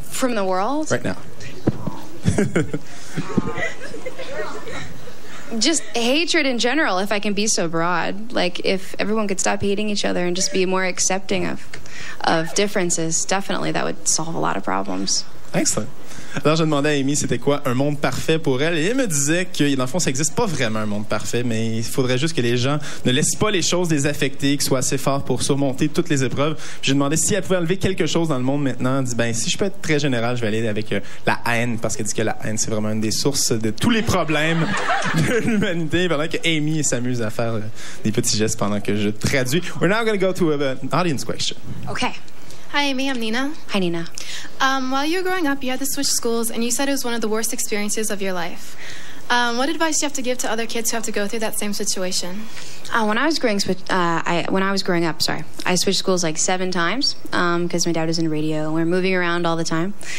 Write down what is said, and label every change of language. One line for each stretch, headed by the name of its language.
English: From the world? Right now. Just hatred in general, if I can be so broad. Like, if everyone could stop hating each other and just be more accepting of differences, definitely that would solve a lot of problems. Excellent.
French: Alors, je demandais à Amy c'était quoi un monde parfait pour elle, et elle me disait que, dans le fond, ça n'existe pas vraiment un monde parfait, mais il faudrait juste que les gens ne laissent pas les choses les affecter, qu'ils soient assez forts pour surmonter toutes les épreuves. J'ai demandé si elle pouvait enlever quelque chose dans le monde maintenant. Elle dit, ben, si je peux être très général, je vais aller avec la haine, parce qu'elle dit que la haine, c'est vraiment une des sources de tous les problèmes de l'humanité, pendant que Amy s'amuse à faire des petits gestes pendant que je traduis.
English: We're now going to go to an audience question. Okay. Hi, Amy. I'm Nina. Hi, Nina. While you were growing up, you had to switch schools, and you said it was one of the worst experiences of your life. What advice do you have to give to other kids who have to go through that same situation? When I was growing up, I switched schools like 7 times because my dad was in radio, and we were moving around all the time.